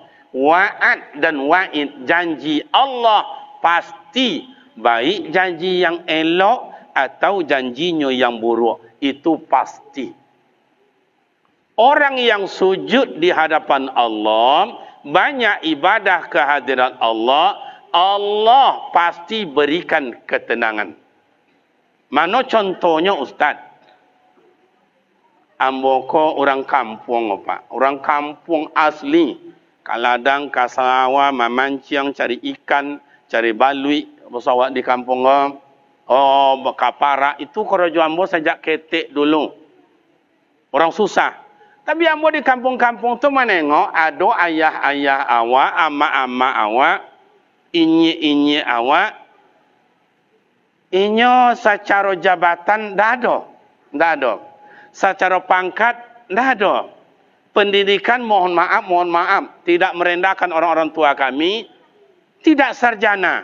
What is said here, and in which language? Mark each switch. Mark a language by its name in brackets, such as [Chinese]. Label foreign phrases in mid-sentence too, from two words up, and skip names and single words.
[Indonesian] Wa'ad dan wa'id, janji Allah pasti, baik janji yang elok atau janjinya yang buruk, itu pasti. Orang yang sujud di hadapan Allah, banyak ibadah kehadiran Allah, Allah pasti berikan ketenangan. Mana contohnya Ustaz? [Minangkabau] Ambo ko orang kampung Pak. Orang kampung asli. Kaladang, kasawa, mamancing, cari ikan, cari balui, pesawat di kampung kapara. Itu korojo ambo sejak ketik dulu. Orang susah. Tapi ambo di kampung-kampung tu menengok ada ayah-ayah awak, ama-ama awak, inyi-inyi awak. Inyo secara jabatan dah ada. Secara pangkat dah ada. [Indonesian] Pendidikan mohon maaf, tidak merendahkan orang-orang tua kami, tidak sarjana.